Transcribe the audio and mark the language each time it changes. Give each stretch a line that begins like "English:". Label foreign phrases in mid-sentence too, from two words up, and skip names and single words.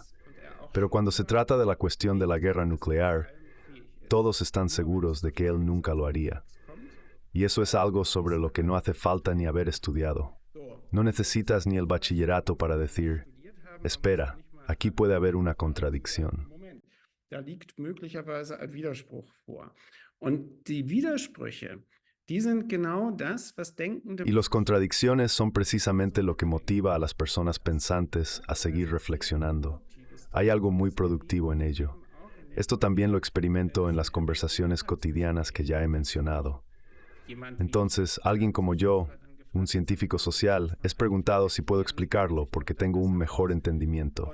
Spanish: Pero cuando se trata de la cuestión de la guerra nuclear, todos están seguros de que él nunca lo haría. Y eso es algo sobre lo que no hace falta ni haber estudiado. No necesitas ni el bachillerato para decir, espera, aquí puede haber una contradicción.
German: Da liegt möglicherweise ein Widerspruch vor. Und die Widersprüche, die sind genau das, was denkende
Spanish: Y las contradicciones son precisamente lo que motiva a las personas pensantes a seguir reflexionando. Hay algo muy productivo en ello. Esto también lo experimento en las conversaciones cotidianas que ya he mencionado. Entonces, alguien como yo, un científico social, es preguntado si puedo explicarlo porque tengo un mejor entendimiento.